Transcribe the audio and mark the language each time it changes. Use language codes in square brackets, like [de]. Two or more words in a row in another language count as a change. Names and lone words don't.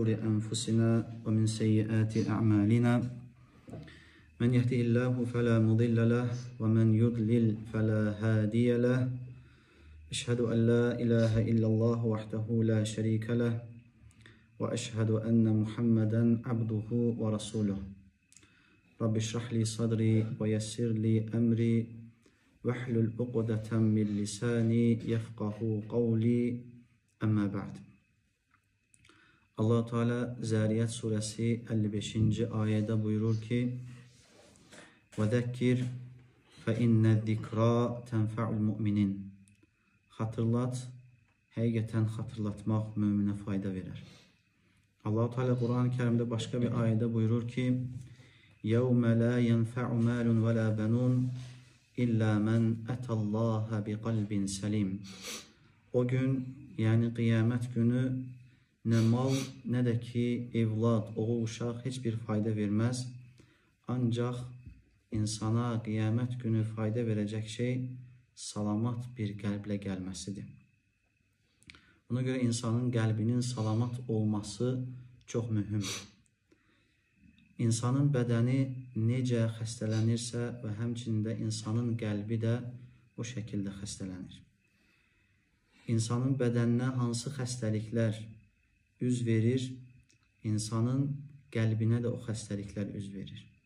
[ar] أنفسنا ومن سيئات أعمالنا من يهده الله فلا مضل له ومن يضلل فلا هادي له أشهد أن لا إله إلا الله وحده لا شريك له وأشهد أن محمدا عبده ورسوله رب اشرح لي صدري ويسر لي أمري واحلل عقدة من لساني يفقه قولي أما بعد. [tr] Allah Teala Zariyat suresi 55. ayette buyurur ki: [ar] "وذكر فإن الذكرى تنفع المؤمنين." [az] Hatırlat, həqiqətən hatırlatmaq möminə fayda verir. [tr] Allah Teala Kur'an-ı Kerim'de başka bir ayette buyurur ki: [ar] يَوْمَ لَا يَنْفَعُ مَالٌ وَلَا بَنُونَ إِلَّا مَنْ أَتَى اللّٰهَ بِقَلْبٍ سَلِيمٍ. [az] O gün, yani kıyamet günü, ne mal ne de ki evlat, oğul, uşaq heç bir fayda vermez. Ancaq insana kıyamet günü fayda verecek şey salamat bir qəlblə gəlməsidir. Ona göre insanın qəlbinin salamat olması çok mühümdür. İnsanın bədəni necə xəstələnirsə və həmçində insanın qəlbi də o şəkildə xəstələnir. İnsanın bədəninə hansı xəstəliklər üz verir, insanın qəlbinə də o xəstəliklər üz verir.